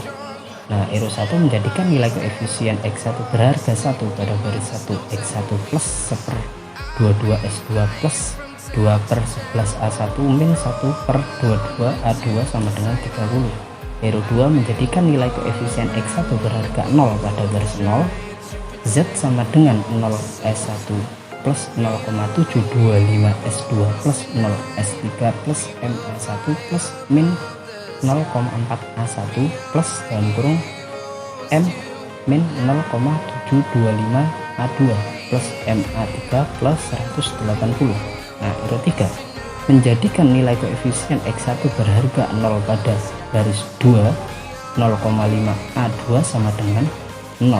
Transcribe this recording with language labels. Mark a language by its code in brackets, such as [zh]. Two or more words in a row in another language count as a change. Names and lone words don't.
[id] Nah, ero 1 menjadikan nilai koefisien X1 berharga 1 pada baris 1 X1 plus 1/22 S2 plus 2/11 A1 min 1/22 A2 sama dengan 30. Ero 2 menjadikan nilai koefisien X1 berharga 0 pada garis 0, Z sama dengan 0 S1 plus 0,725 S2 plus 0 S3 plus MA1 plus min 0,4 A1 plus dalam kurung M min 0,725 A2 plus MA3 plus 180. Nah, ero 3 menjadikan nilai koefisien X1 berharga 0 pada garis 2 0,5 A2 sama dengan 0.